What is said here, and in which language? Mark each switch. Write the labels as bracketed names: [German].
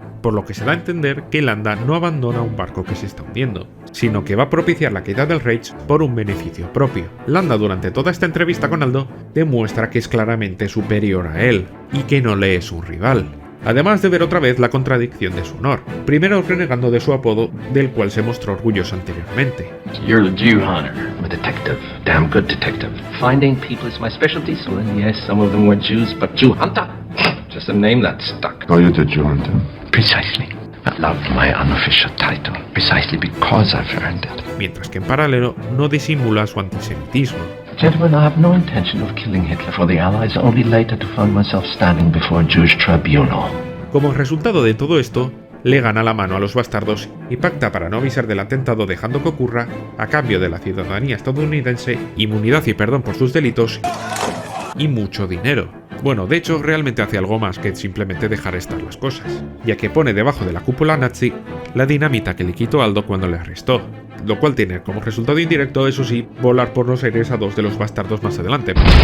[Spanish] Por lo que se da a entender que Landa no abandona un barco que se está hundiendo, sino que va a propiciar la caída del Reich por un beneficio propio. Landa durante toda esta entrevista con Aldo demuestra que es claramente superior a él, y que no le es un rival. Además de ver otra vez la contradicción de su honor, primero renegando de su apodo, del cual se mostró orgulloso anteriormente. [English] You're a Jew hunter. I'm a detective. Damn good detective. Finding people is my specialty, so then yes, some of them were Jews, but Jew hunter? Just a name that stuck. Are you the Jew hunter? Precisely. I love my unofficial title, precisely because I've earned it. [Spanish] Mientras que en paralelo no disimula su antisemitismo. [English] Gentlemen, I have no intention of killing Hitler for the Allies, only later to find myself standing before a Jewish tribunal. [Spanish] Como resultado de todo esto, le gana la mano a los bastardos y pacta para no avisar del atentado dejando que ocurra a cambio de la ciudadanía estadounidense, inmunidad y perdón por sus delitos y mucho dinero. Bueno, de hecho, realmente hace algo más que simplemente dejar estar las cosas, ya que pone debajo de la cúpula nazi la dinamita que le quitó Aldo cuando le arrestó, lo cual tiene como resultado indirecto, eso sí, volar por los aires a 2 de los bastardos más adelante.